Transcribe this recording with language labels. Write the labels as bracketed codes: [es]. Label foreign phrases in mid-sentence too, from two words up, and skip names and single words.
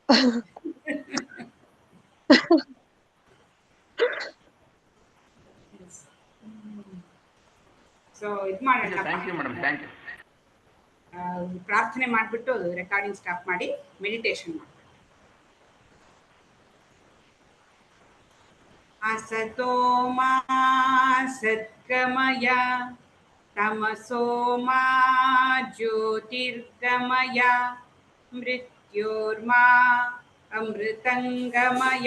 [kn] ಸೊ ಇದು ಮಾಡೋಣ, [en] thank you madam, thank you. [kn] ಪ್ರಾರ್ಥನೆ ಮಾಡ್ಬಿಟ್ಟು [en] recording stop [kn] ಮಾಡಿ ಮೆಡಿಟೇಷನ್ ಮಾಡಿ. [sa] असतो मा सद्गमय तमसो मा ज्योतिर्गमय मृत्योर्मा अमृतंगमय।